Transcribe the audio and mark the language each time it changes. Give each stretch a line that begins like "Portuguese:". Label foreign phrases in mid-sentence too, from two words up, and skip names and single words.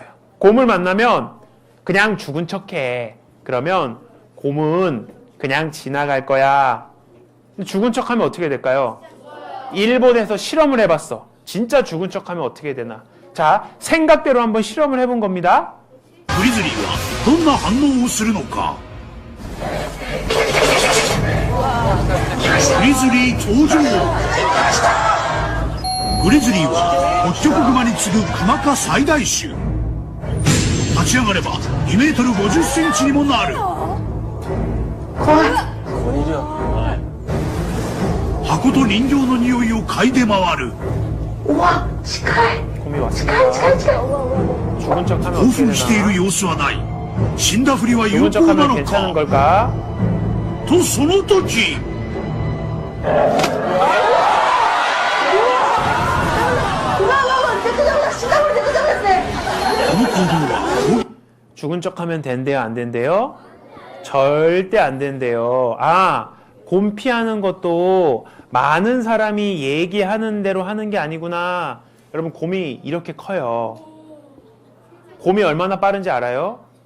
Korean: 곰을 만나면 그냥 죽은 척해. 그러면 곰은 그냥 지나갈 거야. 죽은 척하면 어떻게 될까요? 일본에서 실험을 해봤어. 진짜 죽은 척하면 어떻게 되나? 자, 생각대로 한번 실험을 해본 겁니다.
Japanese: グリズリーはどんな反応をするのか。グリズリー登場。グリズリーはホッキョクグマに次ぐクマ科最大種。立ち上がれば2メートル50センチにもなる。箱と人形の匂いを嗅いで回る。
Korean: 곰이 왔습니다. 죽은 척하면
Japanese: 興
Korean: 어떻게
Japanese: 奮してい
Korean: 되나?
Japanese: る様子はない。死んだふりは有
Korean: 죽은
Japanese: 効な
Korean: 척하면
Japanese: の
Korean: 괜찮은
Japanese: か。
Korean: 걸까?
Japanese: とその時。 この行動は
Korean: 죽은 척하면 된대요, 안 된대요? 절대 안 된대요. 곰 피하는 것도 많은 사람이 얘기하는 대로 하는 게 아니구나. 여러분, 곰이 이렇게 커요. 곰이 얼마나 빠른지 알아요?